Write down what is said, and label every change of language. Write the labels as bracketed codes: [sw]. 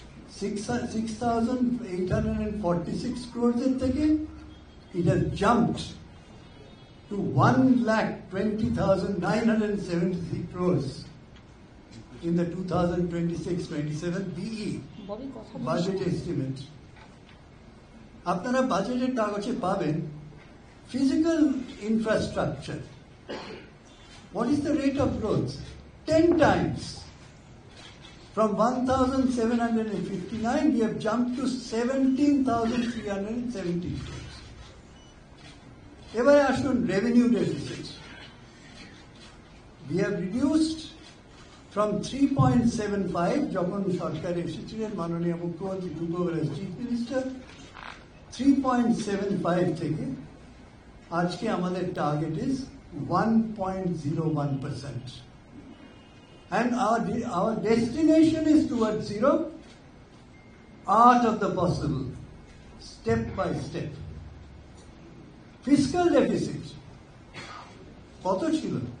[en] 6,846 crores it has jumped to 1,20,973 crores in the 2026-27 BE budget estimate. [bn] আপনারা বাজেটের কাগজে পাবেন physical infrastructure. [en] What is the rate of growth? 10 times. From 1,759, we have jumped to 17,370 crores. [bn] এবারে আসুন revenue deficit. [en] We have reduced from 3.75 [bn] যখন সরকার এসেছিলেন মাননীয় মুখ্যমন্ত্রী [en] took over as Chief Minister, 3.75 [bn] থেকে আজকে আমাদের target [en] is 1.01%. And our destination is towards zero, art of the possible, step by step. [bn] Fiscal deficit, কত ছিল?